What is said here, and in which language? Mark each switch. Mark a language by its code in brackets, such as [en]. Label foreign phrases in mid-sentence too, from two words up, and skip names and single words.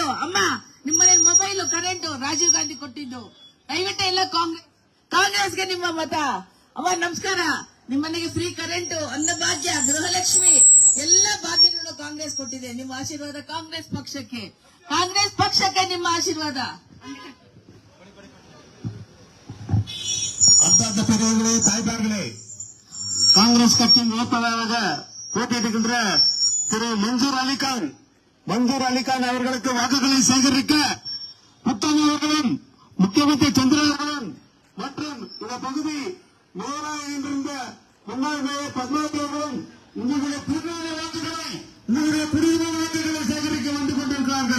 [kn] ಅಮ್ಮ ನಿಮ್ಮ ಮನೇಲಿ ಮೊಬೈಲು, ಕರೆಂಟ್ ರಾಜೀವ್ ಗಾಂಧಿ ಕೊಟ್ಟಿದ್ದು. ದಯವಿಟ್ಟು ಎಲ್ಲ ಕಾಂಗ್ರೆಸ್ಗೆ ನಿಮ್ಮ ಮತ. ಅಮ್ಮ ನಮಸ್ಕಾರ. ನಿಮ್ಮ ಮನೆಗೆ [en] free current, [kn] ಅನ್ನಭಾಗ್ಯ, ಗೃಹಲಕ್ಷ್ಮಿ ಎಲ್ಲ ಭಾಗ್ಯಗಳನ್ನು ಕಾಂಗ್ರೆಸ್ ಕೊಟ್ಟಿದೆ. ನಿಮ್ಮ ಆಶೀರ್ವಾದ ಕಾಂಗ್ರೆಸ್ ಪಕ್ಷಕ್ಕೆ. ಕಾಂಗ್ರೆಸ್ ಪಕ್ಷಕ್ಕೆ ನಿಮ್ಮ ಆಶೀರ್ವಾದ. [ta] அர்த்த பெரியவர்களே, தாய்மார்களே, காங்கிரஸ் கட்சியின் வேட்பாளராக போட்டியிடுகின்ற திரு மன்சூர் அலிகான் அவர்களுக்கு வாக்குகளை சேகரிக்க புத்தன் அவர்களும் முக்கியமந்திரி சந்திர அவர்களும் மற்றும் இந்த பகுதி மேயராக இருந்த முன்னாள் மேயர் பத்மாவதி அவர்களும் உங்களுடைய புதிய வாக்குகளை சேகரிக்க வந்து கொண்டிருக்கிறார்கள்.